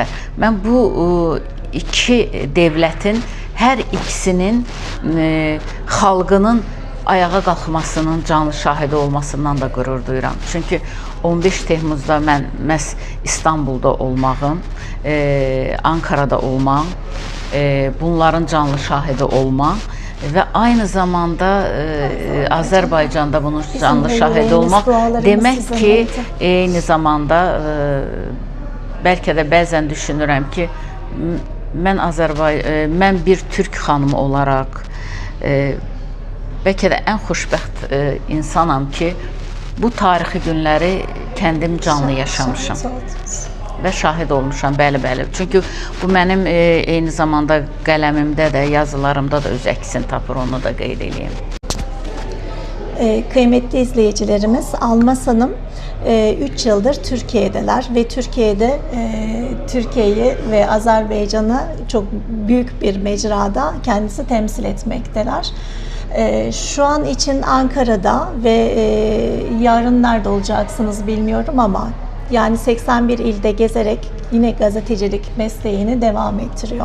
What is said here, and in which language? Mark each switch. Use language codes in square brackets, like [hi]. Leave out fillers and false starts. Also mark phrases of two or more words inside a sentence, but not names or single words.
[az] Mən bu iki devlətin hər ikisinin xalqının ayağa qalxmasının canlı şahidi olmasından da qürur duyuram. Çünki 15 Temmuz'da mən məhz İstanbul'da olmağım, Ankara'da olmam, bunların canlı şahidi olmam [tr] ve aynı zamanda Azerbaycan'da bunun canlı şahidi olmak demek ki aynı zamanda belki de bazen [az] düşünürəm ki mən bir Türk xanımı [tr] olarak belki de en [az] xoşbəxt insanam ki bu tarixi günləri kendim canlı yaşamışam. Və şahid olmuşam, bəli. Çünki bu mənim eyni zamanda qələmimdə də, yazılarımda da öz əksini tapır, onu da qeyd edeyim. [tr] Kıymetli izleyicilerimiz, Almaz Hanım 3 yıldır Türkiye'deler ve Türkiye'de Türkiye'yi ve Azerbaycan'ı çok büyük bir mecrada kendisi temsil etmekteler. Şu an için Ankara'da ve yarın nerede olacaksınız bilmiyorum ama Yani 81 ilde gezerek yine gazetecilik mesleğini devam ettiriyor.